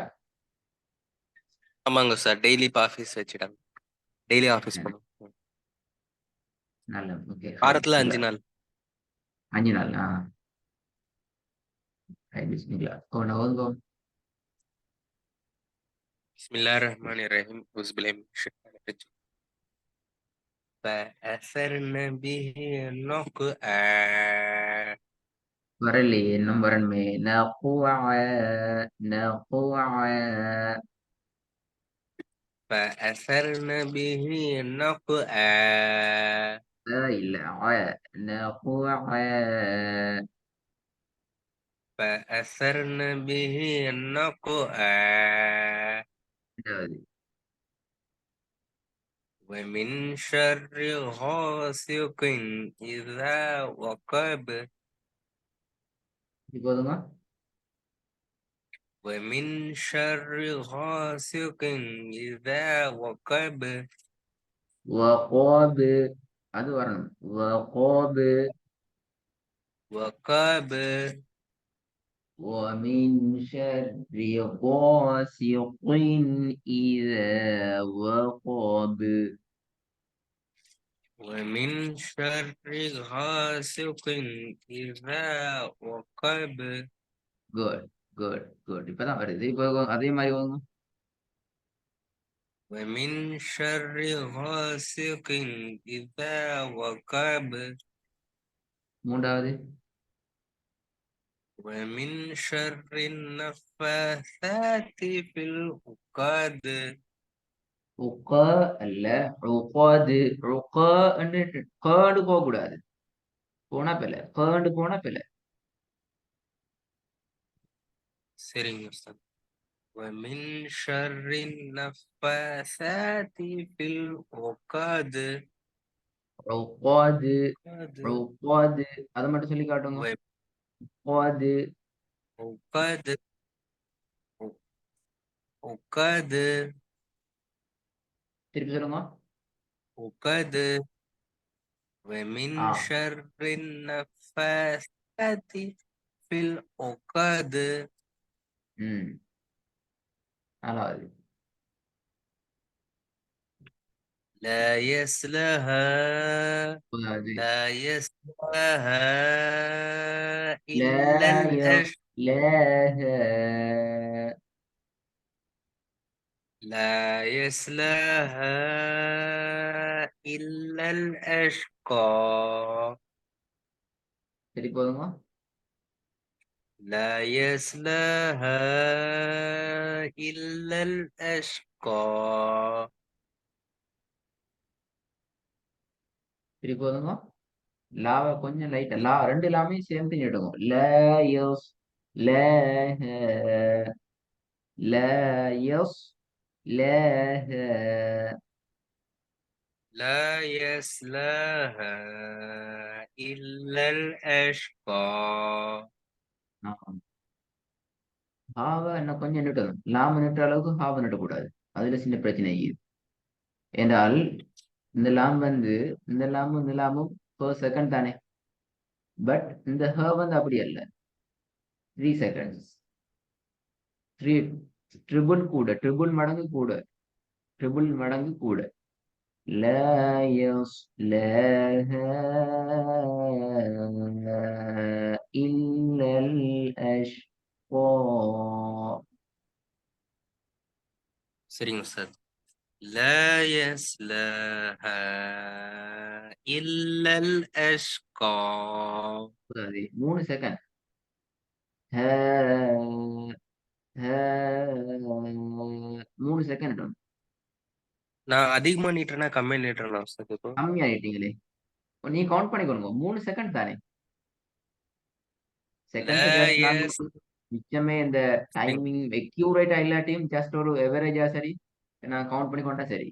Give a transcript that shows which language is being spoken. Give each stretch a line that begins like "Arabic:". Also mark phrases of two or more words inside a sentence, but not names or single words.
Tamil: ஆமாங்க சார், டெய்லி இப்போ ஆஃபீஸ் வச்சுட்டாங்க, டெய்லி ஆஃபீஸ் போகணும். நல்ல,
English: okay fine.
Tamil: வாரத்துல நல்ல 5 நாள். 5 நாள். பிஸ்மில்லா. ஒன்று ஓதுங்கோ.
Arabic: بسم الله الرحمن الرحيم. أعوذ بالله من الشيطان الرجيم. فأثرن به نقعا.
Tamil: வரலையே, இன்னும் வரணுமே. நகுவா. நகுவா.
Arabic: فأثرن به نقعا.
Tamil: இல்ல. நகுவா.
Arabic: فأثرن به نقعا.
Tamil: ரெண்டாவது.
Arabic: ومن شر غاسق إذا وقب.
Tamil: இது போதுமா?
Arabic: ومن شر غاسق إذا وقب.
Tamil: வகோபு. அது வரணும். வகோபு.
Arabic: وقب. ومن شر غاسق إذا وقب. ومن شر غاسق إذا وقب.
English: good, good, good.
Tamil: இப்பதான் வருது. இப்போ அதே மாதிரி போதுங்க.
Arabic: ومن شر غاسق إذا وقب.
Tamil: மூன்றாவது.
Arabic: ومن شر النفاثات في العقد.
Tamil: உக்க அல்ல, உக்காது. உக்கான்னு கேடு போக கூடாது. போனா பில கேண்டு போனா பில. சரிங்க உஸ்தாத்.
Arabic: ومن شر النفاثات في العقد.
Tamil: உக்காது.
Arabic: عقد.
Tamil: உக்காது. அதை மட்டும் சொல்லி காட்டுங்க. உக்காது.
Arabic: وعقد. عقد.
Tamil: திருப்பி சொல்லுங்க.
Arabic: عقد. ومن ஆ. شر النفاثات في العقد.
Tamil: ம். நாலாவது.
Arabic: لا يصلها.
Tamil: மூணாவது.
Arabic: لا يصلها إلا لا الأشقى. يصلاها. لا يصلها إلا الأشقى.
Tamil: சரி போதுமா?
Arabic: لا يصلها إلا الأشقى.
Tamil: சரி போதுமா? லாவை கொஞ்சம் லைட்டா, லா ரெண்டு லாமே சேர்ந்து நீட்டுங்க. ல யோஸ். ல ல யோஸ். ல
Arabic: لا يصلها إلا الأشقى.
Tamil: ஹாவை இன்னும் கொஞ்சம் நிட்டணும். லாம நிட்டுற அளவுக்கு ஹாவை நிட்டக்கூடாது. அதுல சின்ன பிரச்சனை இருக்குது. என்றால் இந்த லாம் வந்து, இந்த லாமும்
English: per second
Tamil: தானே. பட் இந்த ஹ வந்து அப்படி அல்ல. 3 செகண்ட்ஸ்.
English: three triple
Tamil: கூட, ட்ரிபிள் மடங்கு கூட, ட்ரிபிள் மடங்கு கூட.
Arabic: لا يصلاها إلا الأشقى.
Tamil: சரிங்க சார்.
Arabic: لا يصلها إلا الأشقى.
Tamil: 3 செகண்ட். ها. ها. 3 செகண்ட். நான் அதிகமா நீட்டுறேன்னா கம்மியா நீட்டுறேன்னா சார் இப்போ? கம்மி ஆயிட்டீங்களே. நீ கவுண்ட் பண்ணிக்கொடுங்க. 3 செகண்ட் தானே. செகண்ட்ஸ்
Arabic: لا
Tamil: ஜாஸ்தினாலும்
Arabic: يس.
Tamil: மிச்சமே இந்த
English: timing accurate
Tamil: இல்லாட்டியும் ஜஸ்ட் ஒரு எவரேஜா சரி, நான் கவுண்ட் பண்ணி கொண்டா சரி.